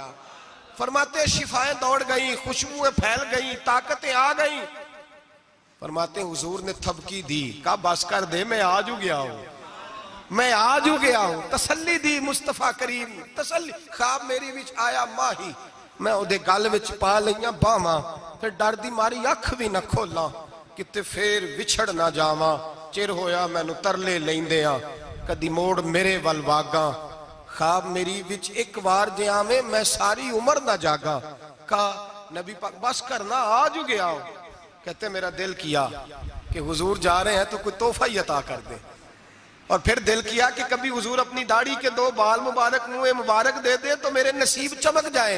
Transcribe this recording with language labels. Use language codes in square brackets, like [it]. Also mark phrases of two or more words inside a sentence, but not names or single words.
[ur] فرماتے شفائیں دوڑ گئیں، خوشبوئیں پھیل گئیں، طاقتیں آ گئیں۔ فرماتے حضور نے تھبکی دی، کہا بس کر دے میں آج ہو گیا ہوں، میں آج ہو گیا ہوں۔ تسلی دی مصطفیٰ کریم، تسلی۔ [pa] خواب میری وچ آیا ماہی، میں اودے گل وچ پا لئیاں باواں، پھر ڈر دی ماری اکھ بھی نہ کھولاں، کتے پھر وچھڑ نہ جاواں، چر ہویا مینوں ترلے لیندیاں، کدی موڑ میرے ول واگاں۔ خواب میری وچ ایک وار جے آویں میں ساری عمر نہ جاگا۔ [ur] کہا نبی پاک بس کرنا آج ہو گیا ہو۔ کہتے میرا دل کیا کہ حضور جا رہے ہیں تو کوئی تحفہ ہی عطا کر دے. اور پھر دل کیا کہ کبھی حضور اپنی داڑھی کے 2 بال مبارک منہ مبارک دے دے تو میرے نصیب چمک جائیں.